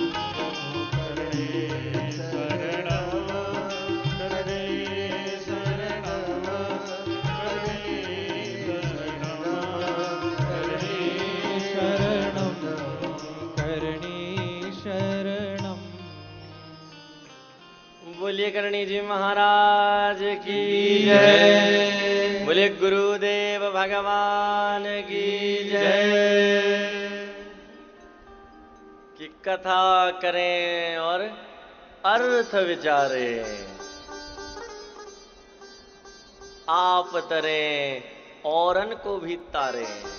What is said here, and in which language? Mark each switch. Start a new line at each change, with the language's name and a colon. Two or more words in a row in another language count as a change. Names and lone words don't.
Sanskrit: करणे शरणं करणे शरणं करणे शरणं करणी शरणं
Hindi: बोलिए करणी जी महाराज की जय। बोलिए गुरुदेव भगवान की जय। कि कथा करें और अर्थ विचारें, आप तरें औरन को भी तारें।